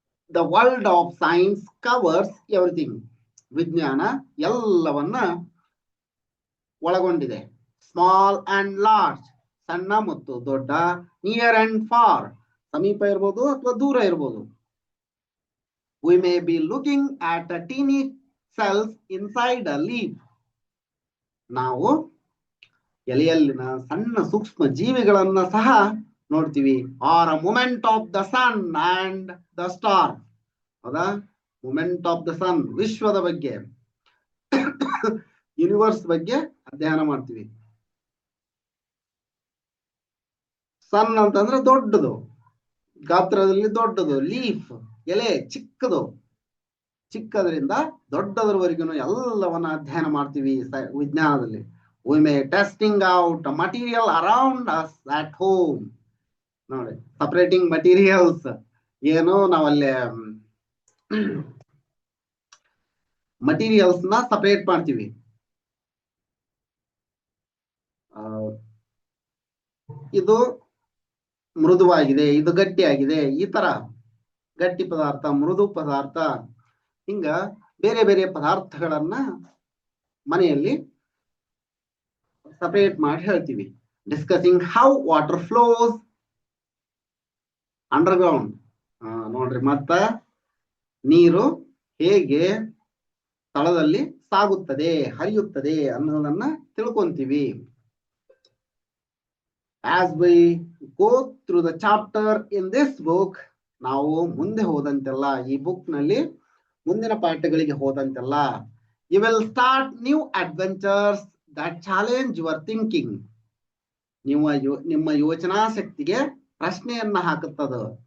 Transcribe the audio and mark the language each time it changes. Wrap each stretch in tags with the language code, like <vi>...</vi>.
<en>The world of science covers everything.</en> <kn>ವಿಜ್ಞಾನ ಎಲ್ಲವನ್ನ ಒಳಗೊಂಡಿದೆ.</kn> <en>small and large,</en> <kn>ಸಣ್ಣ ಮತ್ತು ದೊಡ್ಡ,</kn> <en>near and far,</en> <kn>ಸಮೀಪ ಇರ್ಬೋದು ಅಥವಾ ದೂರ ಇರ್ಬೋದು.</kn> <en>We may be looking at a teeny cells inside a leaf.</en> <kn>ನಾವು ಎಲೆಯಲ್ಲಿನ ಸಣ್ಣ ಸೂಕ್ಷ್ಮ ಜೀವಿಗಳನ್ನ ಸಹ ನೋಡ್ತೀವಿ.</kn> <en>Or a moment of the sun and the star.</en> <kn>ಹೌದಾ?</kn> <en>moment of the sun,</en> <kn>ವಿಶ್ವದ ಬಗ್ಗೆ, ಯೂನಿವರ್ಸ್ ಬಗ್ಗೆ ಅಧ್ಯಯನ ಮಾಡ್ತೀವಿ. ಸನ್ ಅಂತಂದ್ರೆ ದೊಡ್ಡದು, ಗಾತ್ರದಲ್ಲಿ ದೊಡ್ಡದು. ಲೀಫ್, ಎಲೆ ಚಿಕ್ಕದು. ಚಿಕ್ಕದ್ರಿಂದ ದೊಡ್ಡದರವರೆಗೂ ಎಲ್ಲವನ್ನ ಅಧ್ಯಯನ ಮಾಡ್ತೀವಿ ವಿಜ್ಞಾನದಲ್ಲಿ.</kn> <en>We may testing out material around us at home. ನೋಡಿ, separating materials.</en> <kn>ಏನು ನಾವಲ್ಲಿ ಮಟೀರಿಯಲ್ಸ್ ನ ಸಪರೇಟ್ ಮಾಡ್ತೀವಿ. ಇದು ಮೃದುವಾಗಿದೆ, ಇದು ಗಟ್ಟಿಯಾಗಿದೆ, ಈ ತರ ಗಟ್ಟಿ ಪದಾರ್ಥ, ಮೃದು ಪದಾರ್ಥ, ಹಿಂಗ ಬೇರೆ ಬೇರೆ ಪದಾರ್ಥಗಳನ್ನ ಮನೆಯಲ್ಲಿ ಸಪರೇಟ್ ಮಾಡಿ ಹೇಳ್ತೀವಿ.</kn> <en>Discussing how water flows underground.</en> <kn>ನೋಡ್ರಿ, ಮತ್ತ ನೀರು ಹೇಗೆ ಸ್ಥಳದಲ್ಲಿ ಸಾಗುತ್ತದೆ, ಹರಿಯುತ್ತದೆ ಅನ್ನೋದನ್ನ ತಿಳ್ಕೊಂತೀವಿ.</kn> <en>As we go through the chapter in this book,</en> <kn>ನಾವು ಮುಂದೆ ಹೋದಂತೆಲ್ಲ,</kn> <en>ಈ ಬುಕ್ ನಲ್ಲಿ ಮುಂದಿನ ಪಾಠಗಳಿಗೆ ಹೋದಂತೆಲ್ಲ, you will start new adventures that challenge your thinking.</en> <kn>ನಿಮ್ಮ ಯೋಚನಾ ಶಕ್ತಿಗೆ ಪ್ರಶ್ನೆಯನ್ನ ಹಾಕುತ್ತದೆ.</kn>